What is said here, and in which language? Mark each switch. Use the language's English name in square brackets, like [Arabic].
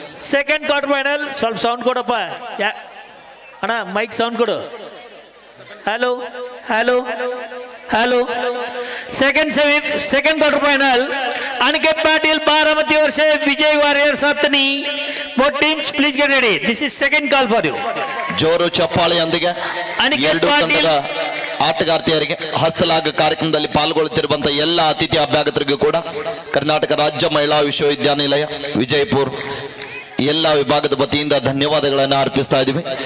[Kannada] Second quarter final ಸ್ವಲ್ಪ sound ಕೊಡಪ್ಪ ಅಣ್ಣ, ಮೈಕ್ ಸೌಂಡ್ ಕೊಡು. Hello hello hello. [Hindi] Second quarter final Aniket Patil Baramati और से विजय warrior सप्तनी. [English] Both teams please get ready. This is second call for you. [Kannada] ಜೋರು ಚಪ್ಪಾಳೆಯೊಂದಿಗೆ ಎರಡು ತಂಡದ ಆಟಗಾರ್ತಿಯರಿಗೆ ಹಸ್ತಲಾಘ ಕಾರ್ಯಕ್ರಮದಲ್ಲಿ ಪಾಲ್ಗೊಳ್ಳುತ್ತಿರುವಂತಹ ಎಲ್ಲ ಅತಿಥಿ ಅಭ್ಯಾಗತರಿಗೂ ಕೂಡ ಕರ್ನಾಟಕ ರಾಜ್ಯ ಮಹಿಳಾ ವಿಶ್ವವಿದ್ಯಾನಿಲಯ ವಿಜಯಪುರ ಎಲ್ಲ ವಿಭಾಗದ ವತಿಯಿಂದ ಧನ್ಯವಾದಗಳನ್ನು ಅರ್ಪಿಸ್ತಾ ಇದ್ದೀವಿ.